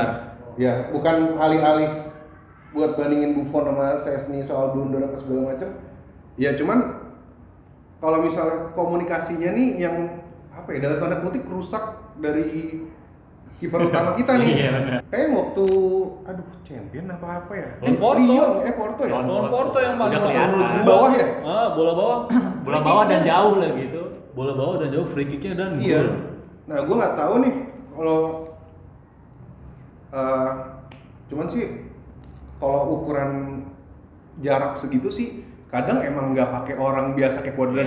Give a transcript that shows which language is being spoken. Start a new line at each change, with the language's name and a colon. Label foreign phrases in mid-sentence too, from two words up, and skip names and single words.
Indonesian: Ya, bukan alih-alih buat bandingin Buffon sama Szczęsny soal blunder apa segala macam. Ya cuman kalau misalnya komunikasinya nih yang apa ya dalam tanda kutip rusak dari kiper utama kita nih. Iya, benar. Kayak waktu champion apa ya? Porto. Lyon, Porto ya. Lawan Porto yang paling Udah kelihatan. menurut Di gua. bawah ya? Bola bawah. Bola bawah dan jauh lah gitu. Bola bawah dan jauh, free kicknya dan Iya. gol. Nah, gue nggak tahu nih kalau cuman sih kalau ukuran jarak segitu sih kadang emang nggak pakai orang biasa kayak Cuadrado